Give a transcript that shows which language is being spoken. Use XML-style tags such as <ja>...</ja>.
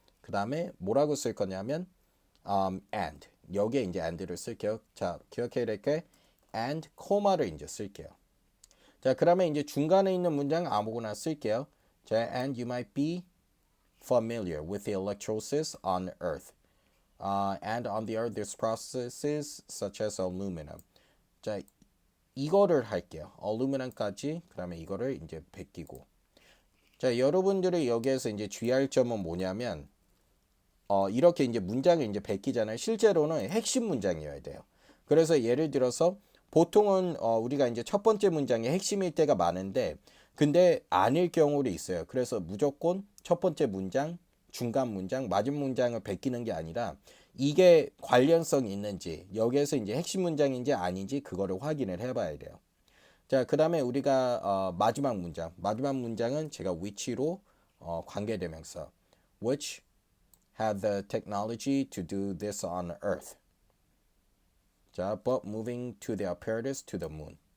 <ko>그 다음에 뭐라고 쓸 거냐면, and. 여기에 이제 and를 쓸게요. 자, 기억해야 될 게, and, 코마를 이제 쓸게요. 자, 그러면 이제 중간에 있는 문장 아무거나 쓸게요.</ko> <en>자, and you might be familiar with the electrolysis on Earth. And on the Earth, there's processes such as aluminum.</en> <ko>자, 이거를 할게요. aluminum까지, 그 다음에 이거를 이제 베끼고. 자, 여러분들이 여기에서 이제 주의할 점은 뭐냐면, 이렇게 이제 문장을 이제 베끼잖아요. 실제로는 핵심 문장이어야 돼요. 그래서 예를 들어서 보통은 우리가 이제 첫 번째 문장이 핵심일 때가 많은데 근데 아닐 경우도 있어요. 그래서 무조건 첫 번째 문장, 중간 문장, 마지막 문장을 베끼는 게 아니라 이게 관련성이 있는지 여기에서 이제 핵심 문장인지 아닌지 그거를 확인을 해봐야 돼요. 자, 그 다음에 우리가 마지막 문장은 제가 which로 관계대명사</ko> <en>which had the technology to do this on Earth. 자, but moving to the apparatus to the moon.</en>